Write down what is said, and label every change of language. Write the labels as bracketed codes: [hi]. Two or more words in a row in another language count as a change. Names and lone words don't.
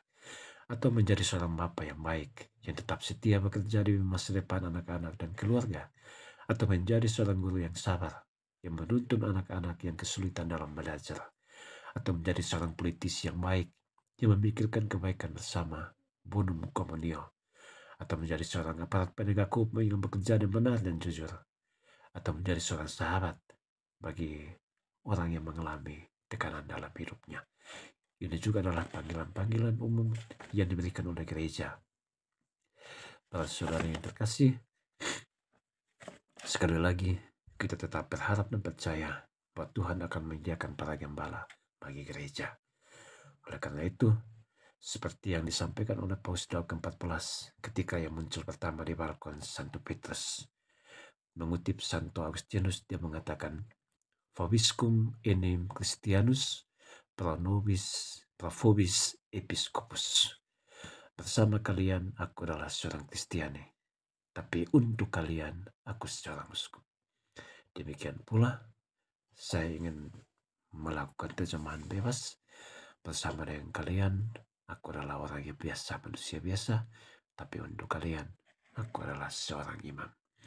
[id] Atau menjadi seorang bapak yang baik, yang tetap setia bekerja di masa depan anak-anak dan keluarga. Atau menjadi seorang guru yang sabar, yang menuntun anak-anak yang kesulitan dalam belajar. Atau menjadi seorang politisi yang baik, yang memikirkan kebaikan bersama, [la] bonum communio. [id] Atau menjadi seorang aparat penegak hukum yang bekerja dengan benar dan jujur. Atau menjadi seorang sahabat bagi orang yang mengalami tekanan dalam hidupnya. Ini juga adalah panggilan-panggilan umum yang diberikan oleh gereja. Para saudara yang terkasih, sekali lagi kita tetap berharap dan percaya bahwa Tuhan akan menyediakan para gembala bagi gereja. Oleh karena itu, seperti yang disampaikan oleh Paus Daud ke-14 ketika yang muncul pertama di balkon Santo Petrus, mengutip Santo Agustinus, dia mengatakan, [la] Vobiscum enim Christianus pro vobis episcopus. [id] Bersama kalian aku adalah seorang Kristiani, tapi untuk kalian aku seorang uskup. Demikian pula saya ingin melakukan terjemahan bebas bersama dengan kalian. Aku adalah orang yang biasa, manusia biasa, tapi untuk kalian aku adalah seorang imam.